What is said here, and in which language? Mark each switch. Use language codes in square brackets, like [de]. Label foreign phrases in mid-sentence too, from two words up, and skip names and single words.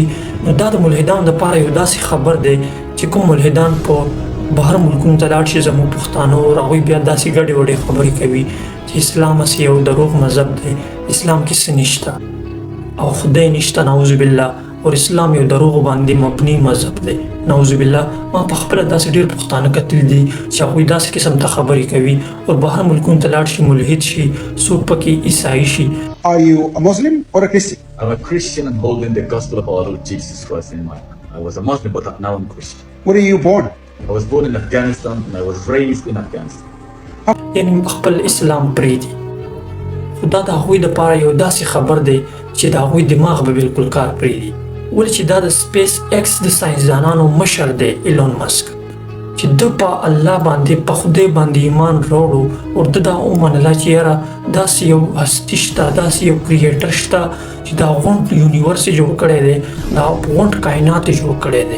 [ps] نو دا د ملحدانو دپاره یو داسې خبر دی چې کوم ملحدان په بهر ملکونو ته لاړ شي، زموږ پښتانه او هغوی بیا داسې ګډې وډې خبرې کوي چې اسلام هسې یو دروغ مذهب دی، اسلام کې څه نشته او خدای نشته، [ar] نعوذ بالله، [ps] او اسلام یو دروغ باندې مبني مذهب دی، [ar] نعوذ بالله. [ps] ما په خپله داسې ډېر پښتانه کتلي دي چې هغوی داسې قسم ته خبرې کوي او بهر ملکونو ته لاړ شي، ملحد شي، څوک پکې عیسائی شي. [en] Are you a Muslim or a Christian? I'm a Christian and holding the gospel of our Lord Jesus Christ in my heart. I was a Muslim, but now I'm Christian. Where are you born? I was born in Afghanistan and I was raised in Afghanistan. [ps] یعنی خپل اسلام پرېږدي. خو دا د هغوی دپاره یو داسې خبر دی چې د هغوی دماغ به بالکل کار پرېږدي. ولې چې دا د سپیس ایکس د ساینسدانانو مشر دی ایلان مسک، چې د په الله باندې په خدای باندې ایمان راوړو او د دا ومنله چې یاره داسې یو هستي شته، داسې یو کریټر شته چې دا غونډ یونیورس یې جوړ کړی دی، دا غونډ کائنات یې جوړ کړی دی.